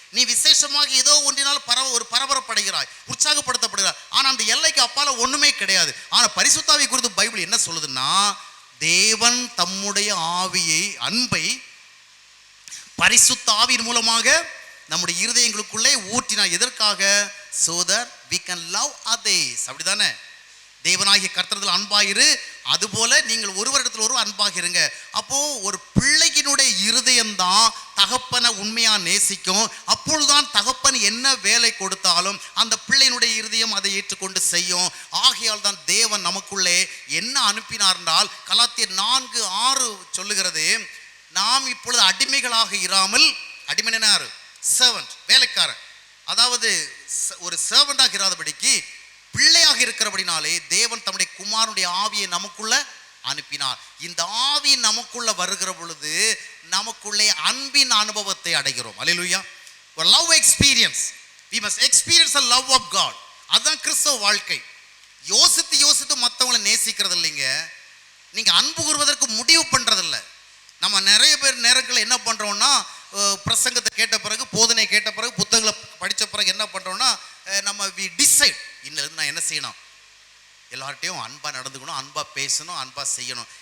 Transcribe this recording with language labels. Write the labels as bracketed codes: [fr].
[ta] நீ விசேஷமாக ஏதோ ஒன்றினால் பரபரப்படைகிறாய், உற்சாகப்படுத்தப்படுகிறாய். ஆனால் அந்த எல்லைக்கு அப்பால ஒன்றுமே கிடையாது. ஆனால் பரிசுத்தாவியை குறித்து பைபிள் என்ன சொல்லுதுன்னா, தேவன் தம்முடைய ஆவியை, அன்பை பரிசுத்த ஆவியின் மூலமாக நம்முடைய இருதயங்களுக்குள்ளே ஊற்றினார். எதற்காக? [en] so that we can love others. [ta] அப்படிதானே? தேவனாகிய கர்த்தரிடத்தில் அன்பாயிரு, அதுபோல நீங்கள் ஒருவரிடத்தில் ஒருவர் அன்பாக இருங்க. அப்போ ஒரு பிள்ளையினுடைய இருதயம்தான் தகப்பனை உண்மையா நேசிக்கும். அப்பொழுதுதான் தகப்பன் என்ன வேலை கொடுத்தாலும் அந்த பிள்ளையினுடைய இருதயம் அதை ஏற்றுக்கொண்டு செய்யும். ஆகையால் தான் தேவன் நமக்குள்ளே என்ன அனுப்பினார் என்றால், கலாத்தியர் 4:6 சொல்லுகிறது, நாம் இப்பொழுது அடிமைகளாக இராமல், அடிமைனா யாரு? சர்வன்ட், வேலைக்காரன். அதாவது ஒரு சர்வண்டாக இராதபடிக்கு பிள்ளையாக இருக்கிறபடினாலே தேவன் தம்முடைய குமாரனுடைய ஆவியை நமக்குள்ள அனுப்பினார். இந்த ஆவி நமக்குள்ள வருகிற பொழுது நமக்குள்ளே அன்பின் அனுபவத்தை அடைகிறோம். அல்லேலூயா. ஒரு [en] Love experience. we must experience the love of God. [ta] அதுதான் கிறிஸ்தவ வாழ்க்கை. யோசித்து மற்றவங்களை நேசிக்கிறது இல்லைங்க. நீங்க அன்பு கூறுவதற்கு முடிவு பண்றதில்லை. நம்ம நிறைய பேர் நேரங்களில் என்ன பண்றோம்னா, பிரசங்கத்தை கேட்ட பிறகு, போதனை கேட்ட பிறகு, புத்தகங்களை படித்த பிறகு என்ன பண்றோம்னா, நம்ம [en] we decide, [ta] இன்னிலிருந்து நான் என்ன செய்யணும், எல்லார்ட்டையும் அன்பா நடந்துக்கணும், அன்பா பேசணும், அன்பா செய்யணும்.